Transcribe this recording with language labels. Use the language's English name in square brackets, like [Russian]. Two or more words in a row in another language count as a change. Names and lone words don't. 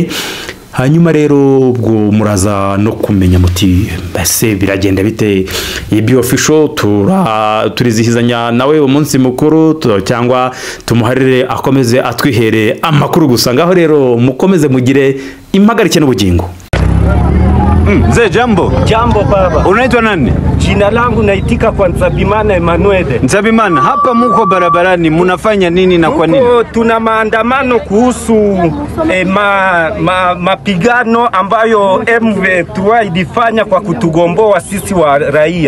[Kinyarwanda] Hanyuma rero ubwo muraza no kumenya muti base biragenda bite. IB official turizihizanya nawe umunsi mukuru cyangwa tumuharire akomeze atwihere amakuru gusa. Ngaho rero mukomeze mugire impagarike n'ubugingo. [Swahili] Mzee jambo. Jambo baba. Unaitwa nani? Jina langu naitika kwa Nzabimana Emmanuel. Nzabimana, hapa muko barabarani munafanya nini na kwa nini? Tuna maandamano kuhusu mapigano ambayo M23 ilifanya kwa kutugomboa sisi wa raia.